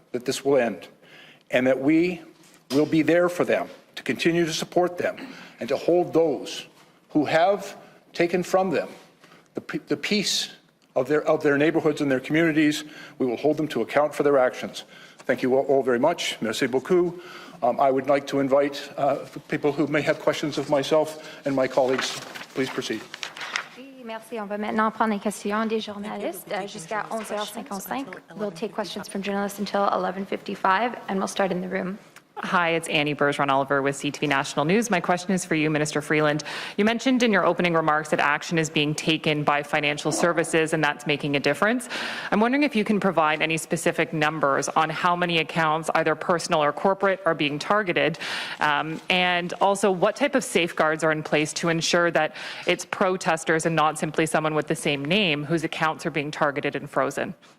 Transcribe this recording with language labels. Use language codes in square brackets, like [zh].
[en] that this will end and that we will be there for them, to continue to support them and to hold those who have taken from them the peace of their neighborhoods and their communities. We will hold them to account for their actions. Thank you all very much. [fr] Merci beaucoup. [en] I would like to invite people who may have questions of myself and my colleagues. Please proceed. [fr] Oui, merci. On va maintenant prendre les questions des journalistes jusqu'à 11h55. [en] We'll take questions from journalists until 11:55, and we'll start in the room. Hi, it's Annie Bergeron-Oliver with CTV National News. My question is for you, Minister Freeland. You mentioned in your opening remarks that action is being taken by financial services and that's making a difference. I'm wondering if you can provide any specific numbers on how many accounts, either personal or corporate, are being targeted, and also what type of safeguards are in place to ensure that it's protesters and not simply someone with the same name whose accounts are being targeted and frozen.